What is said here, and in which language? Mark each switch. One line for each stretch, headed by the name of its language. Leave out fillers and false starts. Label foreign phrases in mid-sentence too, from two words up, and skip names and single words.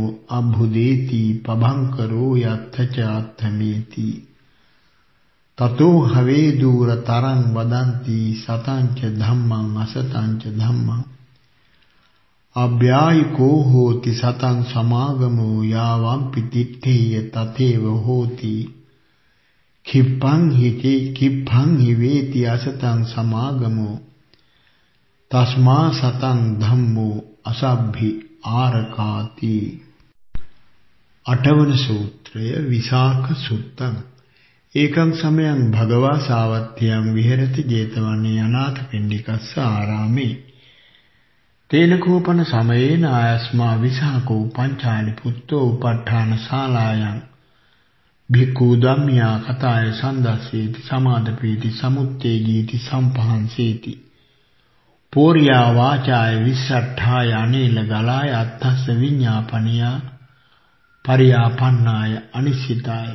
Pali: අබ්බුදේති පබංකරෝ යත්ථ චාත්තමේති තතෝ හවේ දූර තරං වදන්ති සතංච ධම්මං අසතංච ධම්මං අභ්‍යායිකෝ හෝති සතං සමාගමෝ යාවම්පි තිත්තේය තතේව හෝති කිප්පං හි වේති අසතං සමාගමෝ තස්මා සතං ධම්මෝ අසභ්භි ආරකාති.
Sinhala: අටවන සූත්‍රය
Pali: විසාක සුත්තං. ඒකං සමයං භගවා සාවත්තියං විහෙරති ජේතවනේ අනාථපිණ්ඩිකස්ස ආරාමේ තේන කෝපන සමයේන ආයස්මා විසාකෝ පංචාලි පුත්තෝ උපට්ඨාන ශාලායන් භික්ඛු ධම්මියා කතාය සන්දස්සේති සමාදපීති සමුත්තේජීති සම්පහන්සේති පෝරියා වාචාය විස්සට්ඨාය අනේල ගලාය අත්තස්ස විඤ්ඤාපනියා පරියාපන්නාය අනිසිතාය.